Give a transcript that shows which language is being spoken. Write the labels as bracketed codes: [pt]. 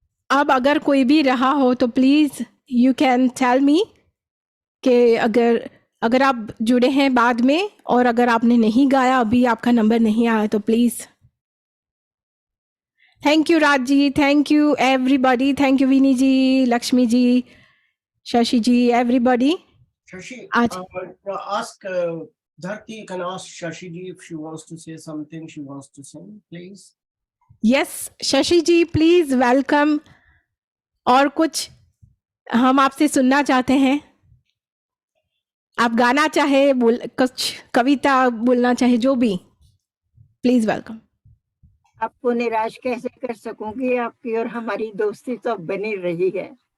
[hi] अब अगर कोई भी रहा हो तो [en] please you can tell me [hi] कि अगर आप जुड़े हैं बाद में, और अगर आपने नहीं गाया अभी, आपका नंबर नहीं आया, तो please. [en] Thank you Raj ji, thank you everybody, thank you Vini ji, Lakshmi ji, Shashi ji, everybody. Shashi, [hi] आज [en] ask Dharti, can ask Shashi ji if she wants to say something, she wants to sing, please. Yes Shashi ji, please welcome. [hi] और कुछ हम आपसे सुनना चाहते हैं, आप गाना चाहे, कुछ कविता बोलना चाहे, जो भी, [en] Please welcome. [hi] आपको निराश कैसे कर सकूंगी, आपकी और हमारी दोस्ती तो बनी रही है।